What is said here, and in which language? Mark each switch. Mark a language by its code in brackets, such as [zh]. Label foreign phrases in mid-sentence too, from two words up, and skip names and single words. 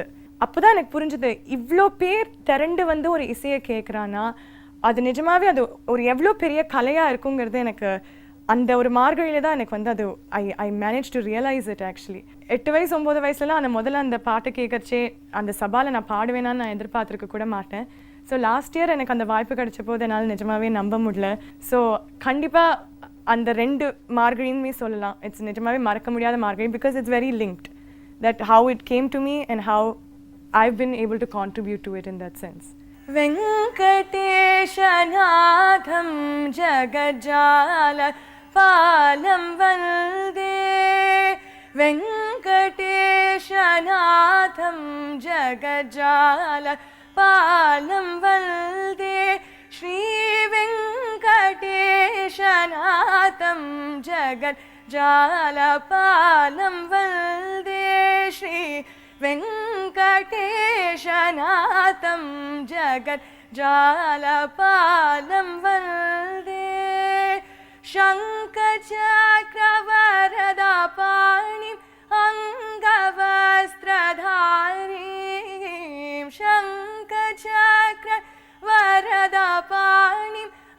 [ta] அப்போ தான் எனக்கு புரிஞ்சுது, இவ்வளோ பேர் திரண்டு வந்து ஒரு இசையை கேட்குறான்னா அது நிஜமாவே அது ஒரு எவ்வளோ பெரிய கலையாக இருக்குங்கிறது எனக்கு அந்த ஒரு மார்கழியில தான் எனக்கு வந்து அது [en] I manage to realise it. [ta] ஆக்சுவலி 8 வயசு 9 வயசுலலாம் அந்த முதல்ல அந்த பாட்டை கேட்கறச்சே அந்த சபாவில் நான் பாடுவேனான்னு நான் எதிர்பார்த்துருக்க கூட மாட்டேன். [en] so last year [ta] எனக்கு அந்த வாய்ப்பு கிடைச்ச போது என்னால் நிஜமாவே நம்ப முடியல. ஸோ கண்டிப்பாக அந்த 2 மார்கழியுமே சொல்லலாம். இட்ஸ் நிஜமாவே மறக்க முடியாத மார்கழி, [en] because it's very linked that how it came to me and how I've been able to contribute to it in that sense. [sa] वेङ्कटेशनाथं जगजालपालं वन्दे, वेङ्कटेशनाथं जगजालपालं वन्दे, श्री वेङ्कटेशनाथं जगजाल पालं वन्दे, श्री वेङ्कटेशनाथं जगजाल पालं वन्दे, शङ्खचक्रवरदा पाणिम् अङ्गवस्त्रधारीं, शङ्खचक्रवरदा पाणिम्